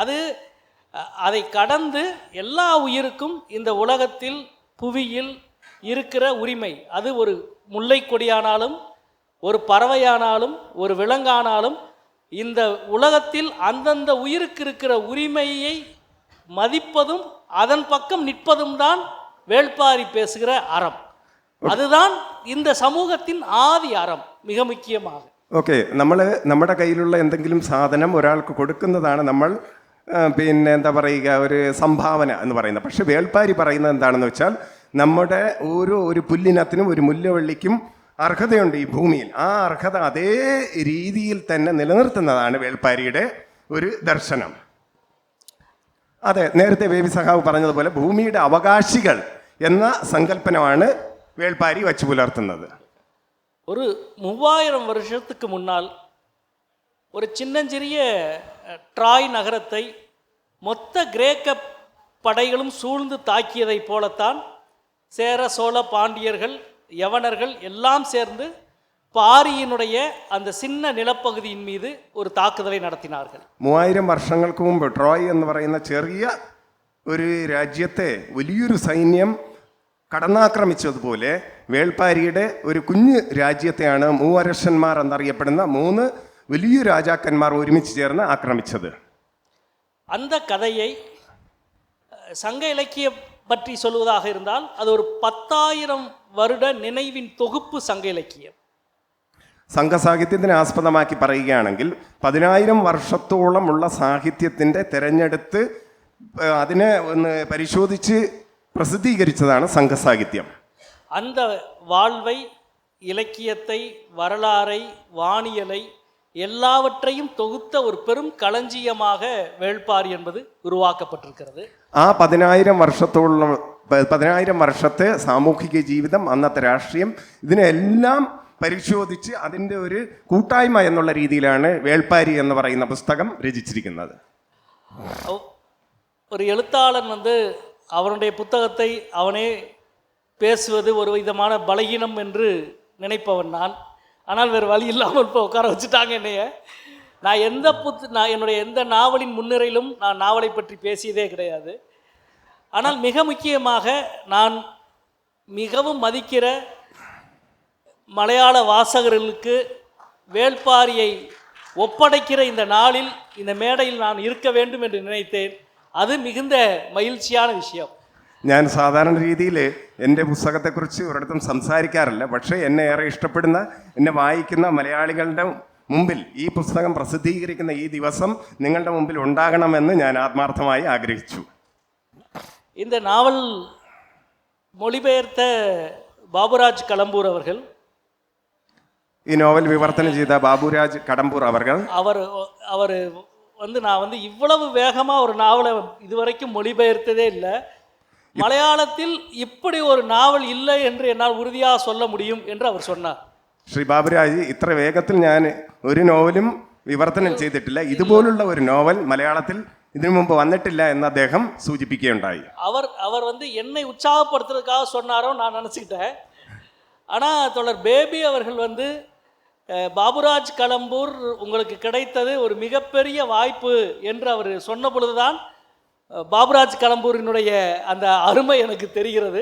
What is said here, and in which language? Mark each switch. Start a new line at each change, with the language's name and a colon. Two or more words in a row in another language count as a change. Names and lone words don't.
Tamil: அதை கடந்து எல்லா உயிருக்கும் இந்த உலகத்தில் புவியில் இருக்கிற உரிமை, அது ஒரு முல்லை கொடியானாலும் ஒரு பறவையானாலும் ஒரு விலங்கானாலும் இந்த உலகத்தில் அந்தந்த உயிருக்கு இருக்கிற உரிமையை மதிப்பதும் அதன் பக்கம் நிற்பதும் தான் வேள்பாரி பேசுகிற அறம். அதுதான் இந்த சமூகத்தின் ஆதி அறம், மிக முக்கியமாக.
Malayalam: ഓക്കെ, നമ്മുടെ കയ്യിലുള്ള എന്തെങ്കിലും സാധനം ഒരാൾക്ക് കൊടുക്കുന്നതാണ് നമ്മൾ എന്താ പറയുക, ഒരു സംഭാവന എന്ന് പറയുന്നത്. പക്ഷെ വേൾപ്പാരി പറയുന്നത് എന്താണെന്ന് വെച്ചാൽ, നമ്മുടെ ഒരു പുല്ലിനത്തിനും ഒരു മുല്ലവള്ളിക്കും അർഹതയുണ്ട് ഈ ഭൂമിയിൽ. ആ അർഹത അതേ രീതിയിൽ തന്നെ നിലനിർത്തുന്നതാണ് വേൾപ്പാരിയുടെ ഒരു ദർശനം. അതെ, നേരത്തെ ബേബി സഖാവ് പറഞ്ഞതുപോലെ ഭൂമിയുടെ അവകാശികൾ എന്ന സങ്കല്പനമാണ് വേൾപ്പാരി വച്ചു പുലർത്തുന്നത്.
Tamil: ஒரு 3000 வருஷத்துக்கு முன்னால் ஒரு சின்னஞ்சிறிய ட்ராய் நகரத்தை மொத்த கிரேக்க படைகளும் சூழ்ந்து தாக்கியதை போலத்தான் சேர, சோழ, பாண்டியர்கள், யவனர்கள் எல்லாம் சேர்ந்து പാരിയിനുடைய அந்த சின்ன நிலப்பகுதியின் மீது ஒரு தாக்குதலை நடத்தினார்கள்.
Malayalam: 3000 വർഷങ്ങൾക്ക് മുമ്പ് ട്രോയ് എന്ന് പറയുന്ന ചെറിയ ഒരു രാജ്യത്തെ വലിയൊരു സൈന്യം കടന്നാക്രമിച്ചതുപോലെ വേൾപ്പാരിയുടെ ഒരു കുഞ്ഞു രാജ്യത്തെയാണ് മൂവരശന്മാർ എന്നറിയപ്പെടുന്ന 3 വലിയ രാജാക്കന്മാർ ഒരുമിച്ച് ചേർന്ന് ആക്രമിച്ചത്.
Tamil: அந்த கதையை சங்க இலக்கியம் பற்றி சொல்வதாக இருந்தால் அது ஒரு 10,000 வருட நினைவின் தொகுப்பு சங்க இலக்கியம்.
Malayalam: സംഘസാഹിത്യത്തിനെ ആസ്പദമാക്കി പറയുകയാണെങ്കിൽ 10,000 വർഷത്തോളമുള്ള സാഹിത്യത്തിൻ്റെ തിരഞ്ഞെടുത്ത് അതിനെ ഒന്ന് പരിശോധിച്ച് പ്രസിദ്ധീകരിച്ചതാണ് സംഘസാഹിത്യം.
Tamil: அந்த வாழ்வை, இலக்கியத்தை, வரலாறை, வானியலை எல்லாவற்றையும் தொகுத்த ஒரு பெரும் களஞ்சியமாக வேள்பாரி என்பது உருவாக்கப்பட்டிருக்கிறது.
Malayalam: ആ 10,000 വർഷത്തെ സാമൂഹിക ജീവിതം, അന്നത്തെ രാഷ്ട്രീയം, ഇതിനെല്ലാം പരിശോധിച്ച് അതിൻ്റെ ഒരു കൂട്ടായ്മ എന്നുള്ള രീതിയിലാണ് വേൾപ്പാരി എന്ന് പറയുന്ന പുസ്തകം രചിച്ചിരിക്കുന്നത്.
Tamil: ஒரு எழுத்தாளன் அவனுடைய புத்தகத்தை அவனே பேசுவது ஒரு விதமான பலகீனம் என்று நினைப்பவன் நான். ஆனால் வேறு வழி இல்லாமல் இப்போ உட்கார வச்சுட்டாங்க என்னைய. நான் என்னுடைய எந்த நாவலின் முன்னுரையிலும் நான் நாவலை பற்றி பேசியதே கிடையாது. ஆனால் மிக முக்கியமாக நான் மிகவும் மதிக்கிற மலையாள வாசகர்களுக்கு வேள்பாரியை ஒப்படைக்கிற இந்த நாளில், இந்த மேடையில் நான் இருக்க வேண்டும் என்று நினைத்தேன். அது மிகுந்த மகிழ்ச்சியான விஷயம்.
Malayalam: ഞാൻ സാധാരണ രീതിയിൽ എൻ്റെ പുസ്തകത്തെക്കുറിച്ച് ഒരിടത്തും സംസാരിക്കാറില്ല. പക്ഷേ എന്നെ ഏറെ ഇഷ്ടപ്പെടുന്ന, എന്നെ വായിക്കുന്ന മലയാളികളുടെ മുമ്പിൽ ഈ പുസ്തകം പ്രസിദ്ധീകരിക്കുന്ന ഈ ദിവസം നിങ്ങളുടെ മുമ്പിൽ ഉണ്ടാകണമെന്ന് ഞാൻ ആത്മാർത്ഥമായി ആഗ്രഹിച്ചു.
Tamil: இந்த நாவல் மொழிபெயர்த்த பாபுராஜ் கடம்பூர் அவர்கள்,
Malayalam: ഈ നോവൽ വിവർത്തനം ചെയ്ത ബാബുരാജ് കടമ്പൂർ
Tamil: அவர் நான் இவ்வளவு வேகமாக ஒரு நாவலை இதுவரைக்கும் மொழிபெயர்த்ததே இல்லை. மலையாளத்தில் இப்படி ஒரு நாவல் இல்லை என்று என்னால் உறுதியாக சொல்ல முடியும் என்று அவர் சொன்னார்.
Malayalam: ശ്രീ ബാബുരാജ്, ഇത്ര വേഗത്തിൽ ഞാൻ ഒരു നോവലും വിവർത്തനം ചെയ്തിട്ടില്ല, ഇതുപോലുള്ള ഒരു നോവൽ മലയാളത്തിൽ ഇതിനു മുമ്പ് വന്നിട്ടില്ല എന്ന് അദ്ദേഹം സൂചിപ്പിക്കുകയുണ്ടായി.
Tamil: அவர் என்னை உற்சாகப்படுத்துறதுக்காக சொன்னாரோ நான் நினச்சிக்கிட்டேன். ஆனால் தொடர் பேபி அவர்கள் பாபுராஜ் கடம்பூர் உங்களுக்கு கிடைத்தது ஒரு மிகப்பெரிய வாய்ப்பு என்று அவர் சொன்ன பொழுதுதான் பாபுராஜ் கடம்பூரினுடைய அந்த அருமை எனக்கு தெரிகிறது.